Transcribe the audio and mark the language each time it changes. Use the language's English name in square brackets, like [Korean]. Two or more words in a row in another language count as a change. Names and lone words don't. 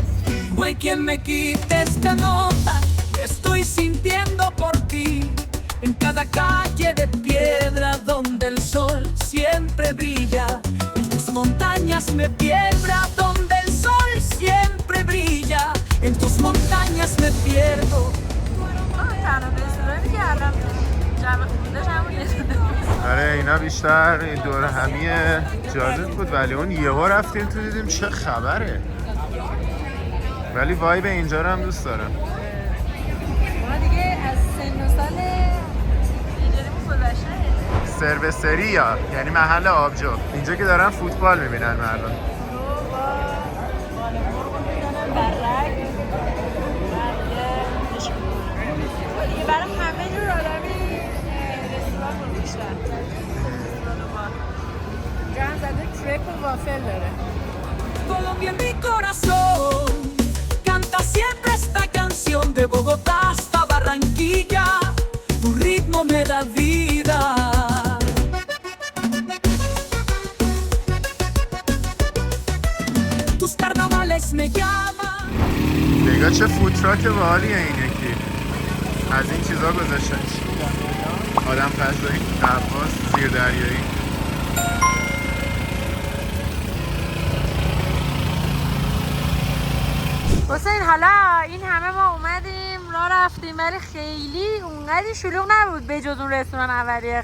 [Spanish] Güey, quien me quite esta nota que estoy sintiendo por ti en cada calle de piedra donde el sol siempre brilla en tus montañas me pierda donde el sol siempre brilla en tus montañas me pierdo. [Persian] آره اینا بیشتر این دور همی جالب بود ولی اون یهو رفتیم تو دیدیم چه خبره. ولی وایب اینجا رو هم دوست دارم. ما دیگه از سن و سال اینجوریمون گذشته. سروسریا یعنی محل آبجو، اینجا که دارن فوتبال میبینن مردم. برای همه جور آدمی رستوران گذاشتن. اینجا هم زده کرپ و وافل داره. [Spanish] Colombia en mi corazón canta siempre esta canción de Bogotá hasta Barranquilla tu ritmo me da vida tus carnavales me llaman. [Persian] نگاه چه فوتراک باحالیه این یکی. از این چیزا گذاشتنش. آدم غذایی غواص زیر دریایی. حسین حالا این همه ما اومدیم راه رفتیم ولی خیلی اونقدی شلوغ نبود به جز اون رستوران اولیه.